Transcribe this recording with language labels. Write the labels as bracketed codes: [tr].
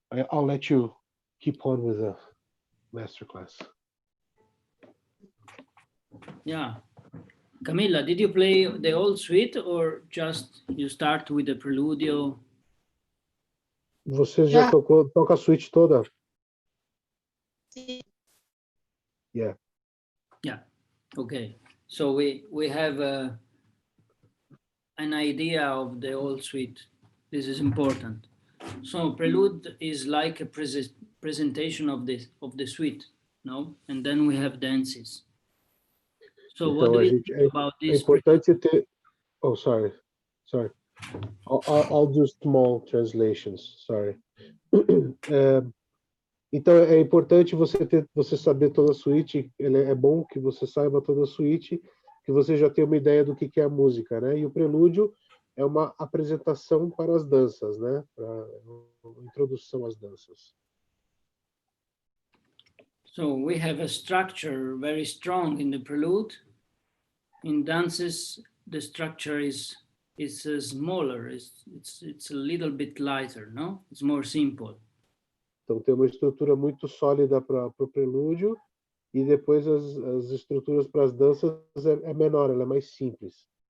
[en] I'll let you keep on with the masterclass. Yeah. Camilla, did you play the whole suite or just you start with the preludio? [pt] Você já toca a suite toda? Sim. [en] Yeah. Yeah. Okay. So we have an idea of the whole suite. This is important. So prelude is like a presentation of the suite, no? And then we have dances. So what do you think about [pt] é [en] this? [pt] importante ter. [en] Oh, sorry. I'll do small translations. Sorry. [pt] Então é importante você saber toda a suíte. É bom que você saiba toda a suíte, que você já tenha uma ideia do que é a música, né? E o prelúdio é uma apresentação para as danças, né? Para uma introdução às danças. [en] So we have a structure very strong in the prelude. In dances, the structure is smaller. It's a little bit lighter, no? It's more simple. [pt] Então tem uma estrutura muito sólida para o prelúdio e depois as estruturas para as danças é menor, ela é mais simples.